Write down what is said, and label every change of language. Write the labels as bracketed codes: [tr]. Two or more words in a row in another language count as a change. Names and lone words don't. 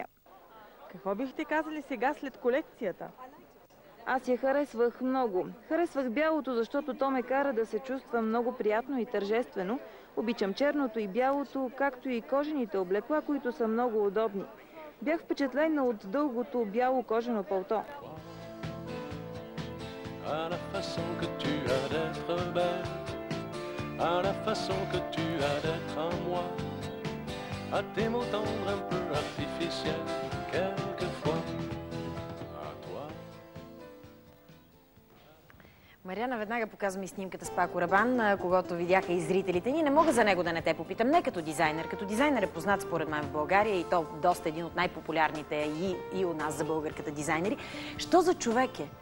[bg] Какво бихте казали сега след колекцията? Аз я харесвах много. Харесвах бялото, защото то ме кара да се чувства много приятно и тържествено. Обичам черното и бялото, както и кожените облекла, които са много удобни. Бях впечатлена от дългото бяло кожено палто. [fr] À la façon que tu as d'être belle, à la façon que tu as d'être à moi, à tes mots tendres un peu artificiels, quelquefois, à toi. [bg] Мариана веднага показва ми снимката с Пако Рабан, когато видяха и зрителите ни. Не мога за него да не те попитам, не като дизайнер. Като дизайнер е познат според мен в България и то доста един от най-популярните и у нас за българката дизайнери. Що за човек е?